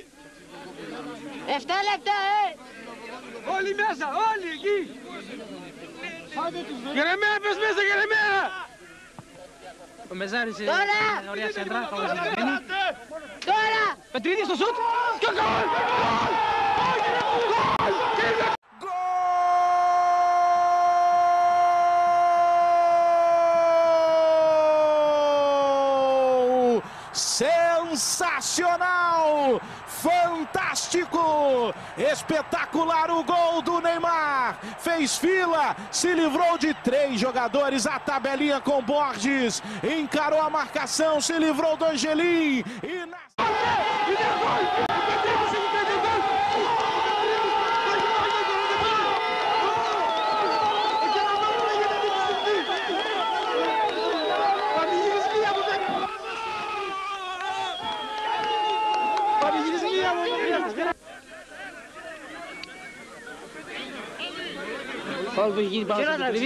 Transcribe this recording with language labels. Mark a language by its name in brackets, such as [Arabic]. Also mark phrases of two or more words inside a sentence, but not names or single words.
[Greek] 7 λεπτά, Όλοι μέσα, όλοι εκεί! Γερεμέα, πες μέσα, Γερεμέα! Ο Μεζάρης είναι Τώρα! ωραία σέντρα, φαβορισμένη. Τώρα! Πετρίδης στο σουτ και γκολ! [Portuguese] Sensacional! Fantástico! Espetacular o gol do Neymar! Fez fila, se livrou de 3 jogadores, a tabelinha com Borges, encarou a marcação, se livrou do Angelim e na... [Greek] Φάουλ που έχει γίνει πάνω στο Πετρίδη.